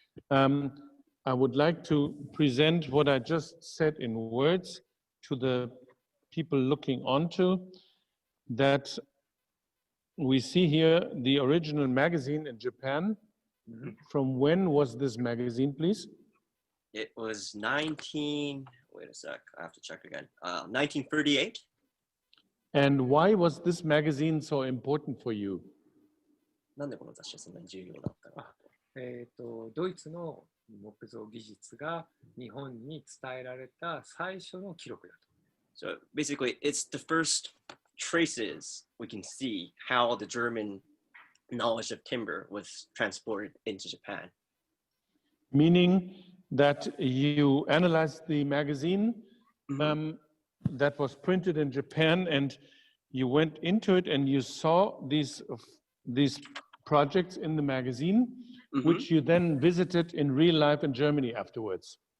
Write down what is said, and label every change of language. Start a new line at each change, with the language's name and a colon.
English: I would like to present what I just said in words to the people looking onto, that we see here the original magazine in Japan. From when was this magazine, please? It was wait a sec, I have to check again. 1938. And why was this magazine so important for you?
Japanese: なんでこの雑誌はそんなに重要だったの？ドイツの木造技術が日本に伝えられた最初の記録だと。
English: So basically, it's the first traces we can see how the German knowledge of timber was transported into Japan. Meaning that you analyzed the magazine that was printed in Japan, and you went into it and you saw these projects in the magazine, which you then visited in real life in Germany afterwards.